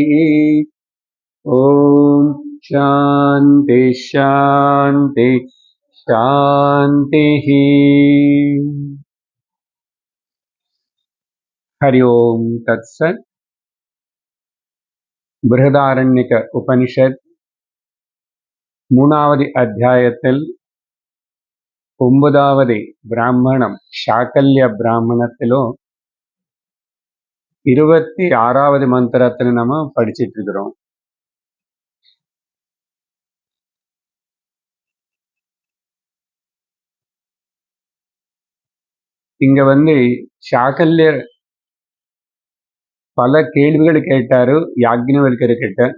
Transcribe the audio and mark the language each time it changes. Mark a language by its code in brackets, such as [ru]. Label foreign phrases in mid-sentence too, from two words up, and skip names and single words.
[sa] ॐ शान्ति शान्ति शान्तिः। हरि ओम् तत्सत्। [ta] बृहदारण्यक उपनिषत् மூணாவது அத்தியாயத்தில் 9வது பிராமணம் சாகல்ய பிராமணத்திலோ 26வது மந்திரத்தில் நம்ம படிச்சிட்டு இருக்கிறோம். இங்க சாகல்யர் பல கேள்விகள் கேட்டாரு யாக்ஞவல்கர் கிட்ட.